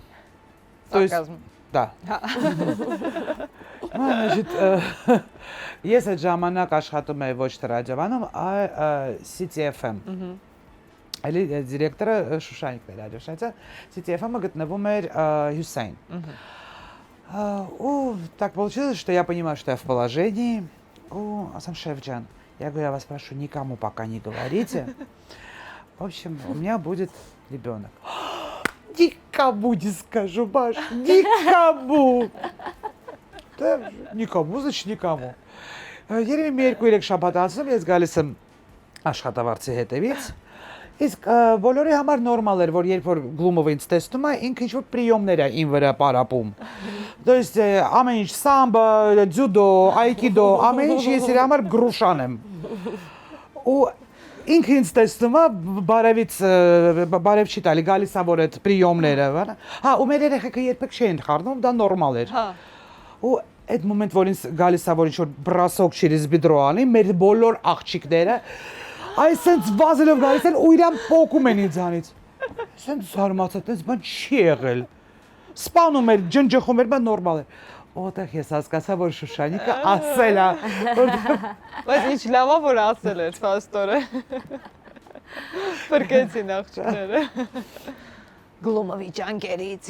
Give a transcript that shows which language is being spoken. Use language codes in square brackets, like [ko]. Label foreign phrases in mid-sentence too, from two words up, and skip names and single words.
[hy] Սարկազմ։ [ru] Да. Значит, [hy] ես այդ ժամանակ աշխատում եի ոչ թե ռադիովանում, այլ CTFM։ Այլի դիրեկտորը Շուշանիկն էր Կարեշացյան, CTFM-ը գտնվում էր Հյուսային։ [ru] Так получилось, что я понимаю, что я в положении. Асан Шефджан, я говорю, я вас прошу, никому пока не говорите. В общем, у меня будет ребенок. Никому не скажу, Маш, никому. Да, никому, значит, никому. [hy] Երևի մի երկու երեք շաբաթ անցնում ես գալիս եմ աշխատավարձի հետևից իսկ բոլորի համար նորմալ էր որ երբ որ Գլումովը ինձ տեսնում է ինքը ինչ-որ պրիոմներ է ին վրա պարապում [ru] то есть [hy] ամեն ինչ սամբա, ձյուդո, այկիդո, ամեն ինչ ես իր համար գրուշան եմ ու ինքը ինձ տեսնում է բարև չի տալի գալիս է որ այդ պրիոմները հա ու մեր երեխեքը երբեք չէին խառնում դա նորմալ էր ու այդ մոմենտ որ ինձ գալիս է որ ինչ-որ բրասոկ [ru] через бедро [hy] անի մեր բոլոր աղջիկները այսենց վազելով գալիս են ու իրան պոկում են ինձանից այսենց զարմացած այս բան չի եղել սպանում էր ջնջխում էր բան նորմալ էր Ոտեղ ես հասկացա որ Շուշանիկը ասել է բայց ինչ լավ է որ ասել էր փաստորը Փրկեցին աղջիկները Գլումովի ջանկերից